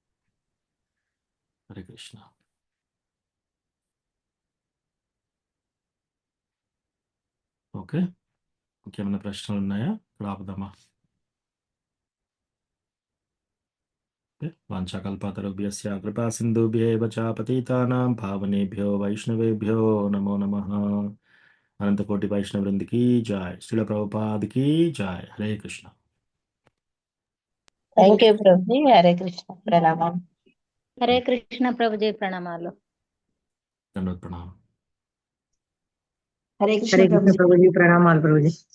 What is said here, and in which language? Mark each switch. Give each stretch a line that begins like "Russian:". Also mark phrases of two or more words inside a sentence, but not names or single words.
Telugu: హరే కృష్ణ. ఓకే, ఇంకేమైనా ప్రశ్నలు ఉన్నాయా? ఇప్పుడు ఆపుదామా?
Sanskrit: వాంఛాకల్పతరుభ్యస్య కృపా సింధుభ్యేవ చ పతితానాం పావనేభ్యో వైష్ణవేభ్యో నమో నమః.
Telugu: అనంతకోటి వైష్ణవృందికి జాయ్, శ్రీల ప్రభుపాదికి జాయ్. హరే కృష్ణ.
English: thank you
Telugu: ప్రభుజీ. హరే కృష్ణ. ప్రణామం. హరే కృష్ణ ప్రభుజీ, ప్రణామాలు. దండోత్ ప్రణామం. హరే హరే కృష్ణ ప్రభుజీ. ప్రణామాలు ప్రభుజీ.